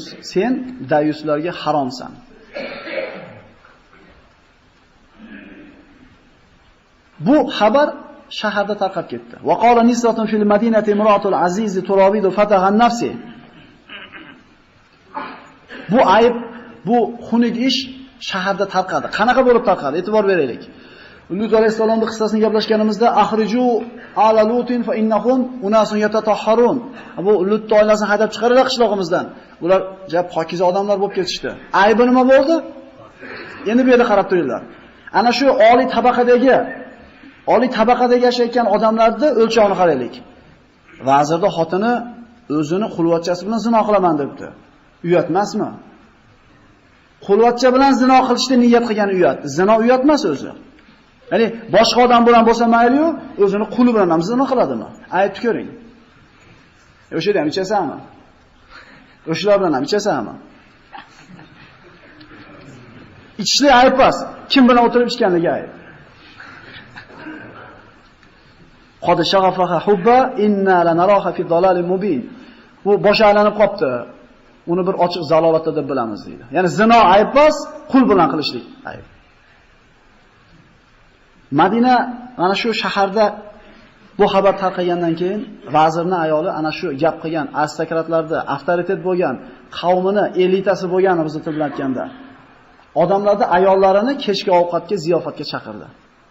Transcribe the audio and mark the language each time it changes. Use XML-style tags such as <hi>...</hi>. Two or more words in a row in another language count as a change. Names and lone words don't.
<uz>Sen dayuslarga haromsan. Bu xabar shaharda tarqab ketdi.</uz> <ar>وقال نسوة في المدينة امرأة العزيز تراود فتاها نفسه.</ar> <uz>Bu ayb, bu xunuk ish shaharda tarqadi. Qanaqa bo'lib tarqadi? E'tibor beraylik. Lut alayhisolamning qissasini gaplashganimizda</uz> <ar>أخرجوا آل لوط فإنهم أناس يتطهرون.</ar> <uz>Bu Lut oilasini haydab chiqardilar qishlog'imizdan. Ular pokiza odamlar bo'lib ketishdi. Aybi nima bo'ldi? Endi bu yerda qarab turinglar. Ana shu oliy tabaqadagi yashayotgan odamlarning o'lchovini qaraylik. Vazirda xotini o'zini qulvatchasi bilan zino qilaman debdi. Uyat emasmi? Qulvatcha bilan zino qilishni niyat qilgan uyat. Zino uyat emas o'zi. Ya'ni boshqa odam bilan bo'lsa mayli-yu, o'zini quli bilan ham zino qiladimi? Aytib ko'ring. O'sha ham ichasanmi? O'shalar bilan ham ichasanmi? Ichishlik ayb emas. Kim bilan o'tirib ichganligi ayb.</uz> <ar>قد شغفها حبا إنا لنراها في ضلال مبين.</ar> <uz>Bu bosh aylanib qopti. Uni bir ochiq zalolatda deb bilamiz deydi. Ya'ni zino ayb emas, qul bilan qilishlik ayb. Madina mana shu shaharda bu xabar tarqagandan keyin vazirning ayoli ana shu gap qilgan aristokratlarda avtoritet bo'lgan, qavmini elitasi bo'lgan bizni til bilan aytganda, odamlarni ayollarini kechki ovqatga, ziyofatga chaqirdi.</uz>